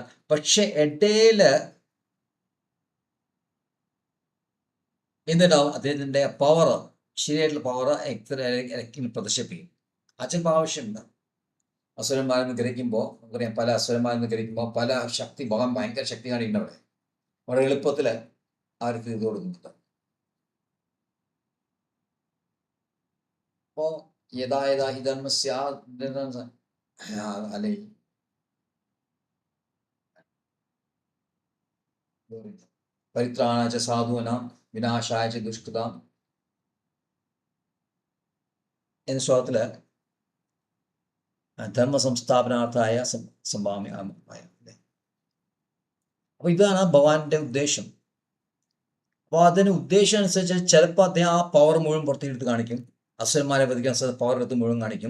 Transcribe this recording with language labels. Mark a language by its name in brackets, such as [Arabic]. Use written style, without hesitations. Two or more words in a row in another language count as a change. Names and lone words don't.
[Malayalam] പക്ഷെ ഇടയില് എന്നിട്ടാവും അദ്ദേഹത്തിന്റെ പവർ, ശരിയായിട്ടുള്ള പവർ പ്രദർശിപ്പിക്കും. ആ ചിലപ്പോൾ ആവശ്യമുണ്ട്. അസുരന്മാരെന്ന് ഗ്രഹിക്കുമ്പോൾ നമുക്കറിയാം, പല അസുരന്മാരെന്ന് ഗ്രഹിക്കുമ്പോൾ പല ശക്തി, ഭഗവാൻ ഭയങ്കര ശക്തി കാണിക്കുന്നുണ്ട് അവിടെ. വളരെ എളുപ്പത്തിൽ അവർക്ക് ഇത് കൊടുക്കുന്നുണ്ട്. [Sanskrit] അപ്പോൾ യഥാ യഥാ ഹി ധർമ്മസ്യ അല്ലെ പരിത്രാണായ ച സാധൂനാം വിനാശായ ച ദുഷ്കൃതാം [Malayalam] എന്ന ശ്ലോകത്തില് [Sanskrit] ധർമ്മ സംസ്ഥാപനാർത്ഥായ സംഭാവ്യ. [Malayalam] അപ്പൊ ഇതാണ് ഭഗവാന്റെ ഉദ്ദേശം. അപ്പോൾ അതിന് ഉദ്ദേശം അനുസരിച്ച് ചിലപ്പോൾ അദ്ദേഹം ആ പവർ മുഴുവൻ പുറത്തേക്ക് എടുത്ത് കാണിക്കും, അസുരന്മാരെ വധിക്കാൻ പവർ എടുത്ത് മുഴുവൻ കാണിക്കും.